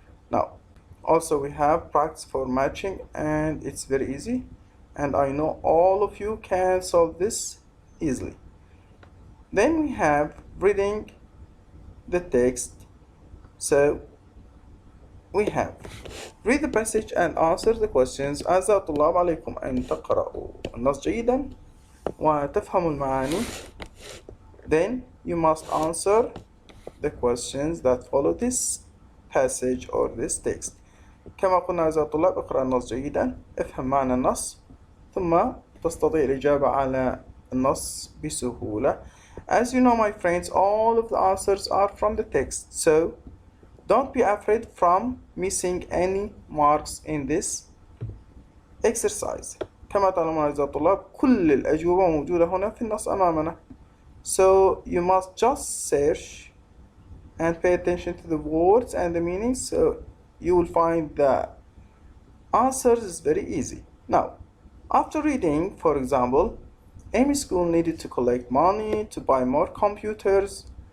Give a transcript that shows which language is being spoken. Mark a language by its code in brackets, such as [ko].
[en] Now also we have practice for matching and it's very easy and I know all of you can solve this easily. Then we have reading the text. So we have read the passage and answer the questions. [ar] أعزائي الطلاب عليكم أن تقرأوا النص جيدا وتفهموا المعاني. [en] Then you must answer the questions that follow this passage or this text. [ar] كما قلنا أعزائي الطلاب، اقرأ النص جيدا، افهم معنى النص، ثم تستطيع الإجابة على النص بسهولة. [en] As you know my friends, all of the answers are from the text, so don't be afraid from missing any marks in this exercise. [ar] كما تعلمون أعزائي الطلاب كل الأجوبة موجودة هنا في النص أمامنا. [en] So you must just search and pay attention to the words and the meanings, so you will find the answers is very easy. Now after reading, for example, Amy's school needed to collect money to buy more computers.